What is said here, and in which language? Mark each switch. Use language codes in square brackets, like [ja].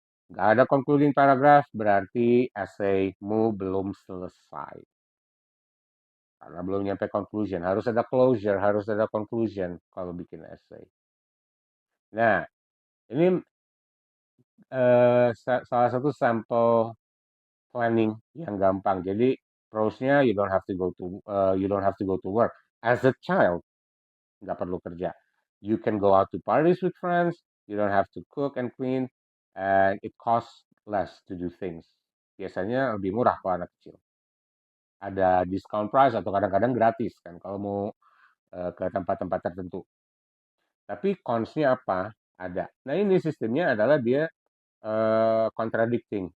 [id] Nggak ada concluding paragraph, berarti essaymu belum selesai. Karena belum nyampe conclusion. Harus ada closure, harus ada conclusion kalau bikin essay. Nah, ini salah satu sampel planning yang gampang. Jadi prosnya [en] you don't have to go to work. As a child, [id] nggak perlu kerja. [en] You can go out to parties with friends. You don't have to cook and clean, and it costs less to do things. [id] Biasanya lebih murah kalau anak kecil. Ada discount price atau kadang-kadang gratis kan kalau mau ke tempat-tempat tertentu. Tapi cons-nya apa? Ada. Nah ini sistemnya adalah dia contradicting.